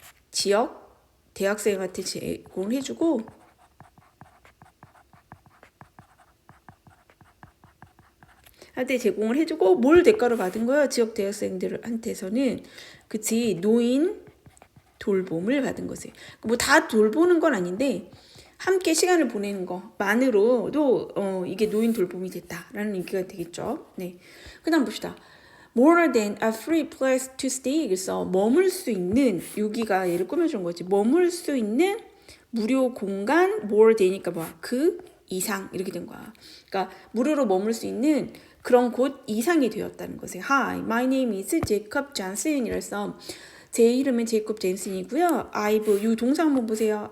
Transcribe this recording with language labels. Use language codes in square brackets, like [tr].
[ko] 지역 대학생한테 제공을 해주고 한테 제공을 해주고 뭘 대가로 받은 거야? 지역 대학생들한테서는 그치? 노인 돌봄을 받은 거지. 뭐 다 돌보는 건 아닌데 함께 시간을 보내는 것만으로도 이게 노인 돌봄이 됐다라는 얘기가 되겠죠. 네. 그다음 봅시다. [en] More than a free place to stay. [ko] 그래서 머물 수 있는 여기가 얘를 꾸며준 거지. 머물 수 있는 무료 공간 more 되니까 그 이상 이렇게 된 거야. 그러니까 무료로 머물 수 있는 그런 곳 이상이 되었다는 거지. [en] Hi, my name is Jacob Johnson. [ko] 이래서 제 이름은 제이콥 젠슨이고요. I've 이 동사 한번 보세요.